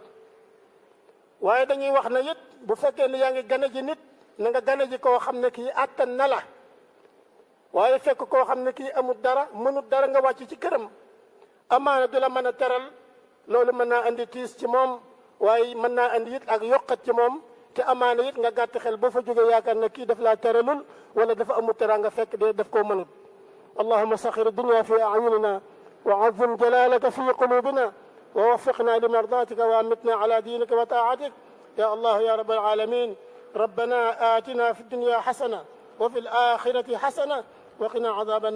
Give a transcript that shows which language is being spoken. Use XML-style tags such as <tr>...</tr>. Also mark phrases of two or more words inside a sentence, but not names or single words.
<wo>waaye dañuy wax ne it bu fekkee ne yaa ngi gane ji nit na nga gane ji koo xam ne kii àttan na la, waaye fekk koo xam ne kii amut dara mënut dara nga wàcc ci këram, amaana du la mën a teral. loolu mën naa andi tiis ci moom, waaye mën naa andi it ak yokkat ci moom, te amaana it nga gàtt xel ba fa jóge yaakaar ne kii daf laa teralul wala dafa amut teraanga fekk de daf koo mënut.</wo> <ar>اللهم سخر الدنيا في أعيننا وعظم جلالك في قلوبنا ووفقنا لمرضاتك وأمتنا على دينك وطاعتك يا الله يا رب العالمين. ربنا آتنا في الدنيا حسنة وفي الآخرة حسنة وقنا عذاب النار.</ar>